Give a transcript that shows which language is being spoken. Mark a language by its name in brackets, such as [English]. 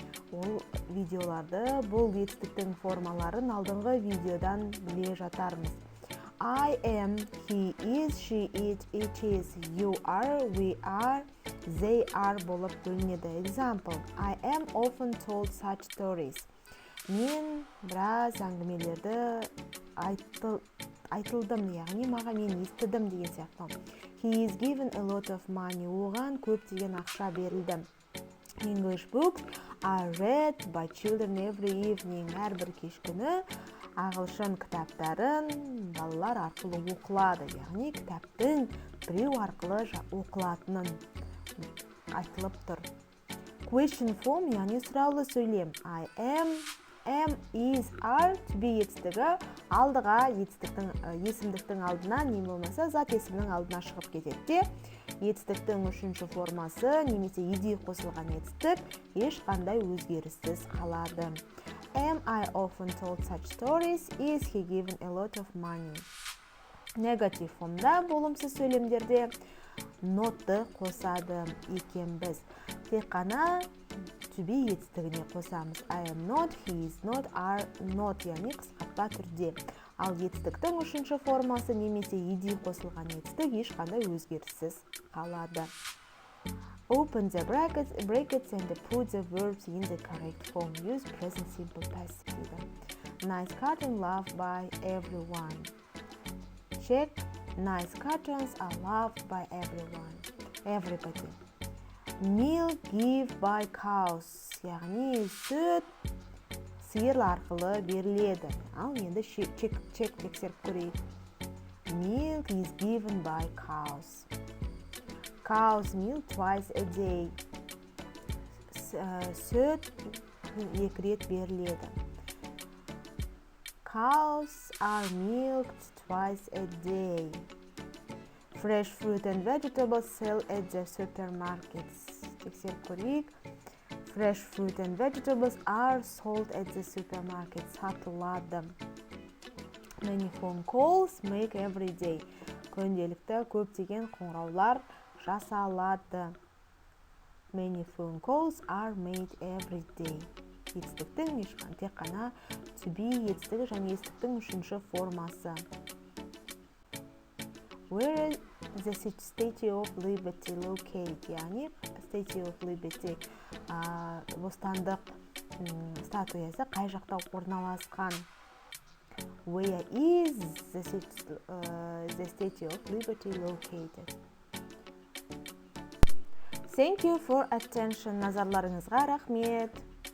[Kazakh] Ол видеоларды, бұл етістіктің формаларын алдыңғы видеодан біле жатармыз. [English] I am, he is, she is, it is, you are, we are, they are [Kazakh] болып бөлінеді. [English] Example, I am often told such stories. [Kazakh] Мен біраз әңгімелерді айтылдым, яғни мен естідім деген сияқты. [English] He is given a lot of money. [Kazakh] Оған көптеген ақша берілді. [English] English books are read by children every evening. [Kazakh] Әрбір кеш күні ағылшын кітаптарын балалар арқылы оқылады. Яғни кітаптың біреу арқылы оқылатынын айтылып тұр. [English] Question form, [Kazakh] яғни сұраулы сөйлем. [English] I am, is, are, to be [Kazakh] етістігі алдыға есімдіктің алдына, не болмаса зат есімнің алдына шығып кетеді. Етістіктің үшінші формасы, немесе ed қосылған етістік ешқандай өзгеріссіз қалады. [English] Am I often told such stories? Is he given a lot of money? [Kazakh] Negative formда болымсыз сөйлемдерде not'ты қосады екенбіз. Тек қана to be етістігіне қосамыз. [English] I am not, he is not, are not, [Kazakh] яғни қысқартпа түрде. Ал етістіктің үшінші формасы немесе ed қосылған етістік ешқандай өзгеріссіз қалады. [English] Open the brackets and put the verbs in the correct form. Use present simple passive. Nice cartoon loved by everyone. Check. Nice cartoons are loved by everyone. Everybody. Milk give by cows. [Kazakh] Яғни сүт сиыр арқылы беріледі. Ал енді чек тексеріп көрейік. [English] Milk is given by cows. Cows milk twice a day. [Kazakh] Сүт 2 рет беріледі. [English] Cows are milked twice a day. Fresh fruit and vegetables sell at the supermarkets. [Kazakh] Тексеріп көрейік. [English] Fresh fruit and vegetables are sold at the supermarket. [Kazakh] Сатылады. [English] Many phone calls make every day. [Kazakh] Күнделікті көптеген қоңыраулар жасалады. [English] Many phone calls are made every day. [Kazakh] Етістіктің тек қана to be етістігі және етістіктің үшінші формасы. [English] Where is the Statue of Liberty located? [Kazakh] Яғни Statue of Liberty бостандық статуясы қай жақта орналасқан? [English] Where is the Statue of Liberty located? Thank you for attention. [Kazakh] Назарларыңызға рахмет.